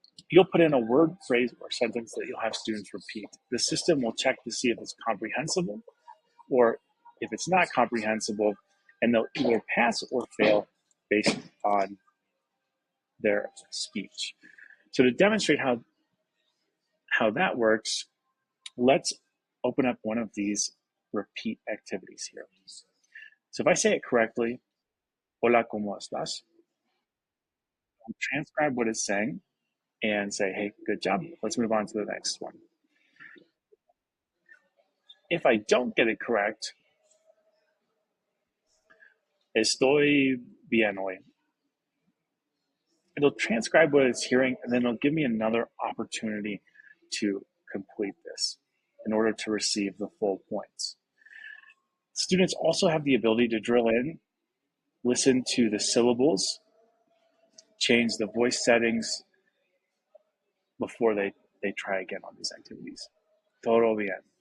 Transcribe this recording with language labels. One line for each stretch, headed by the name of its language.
English: You'll put in a word, phrase, or sentence that you'll have students repeat. The system will check to see if it's comprehensible or if it's not comprehensible, and they'll either pass or fail based on their speech. So to demonstrate how that works, let's open up one of these repeat activities here. So if I say it correctly,
Spanish: hola, ¿cómo estás?
English: I'll transcribe what it's saying and say, hey, good job. Let's move on to the next one. If I don't get it correct,
Spanish: estoy bien hoy.
English: It'll transcribe what it's hearing, and then it'll give me another opportunity to complete this in order to receive the full points. Students also have the ability to drill in, listen to the syllables, change the voice settings before they try again on these activities.
Spanish: Todo bien.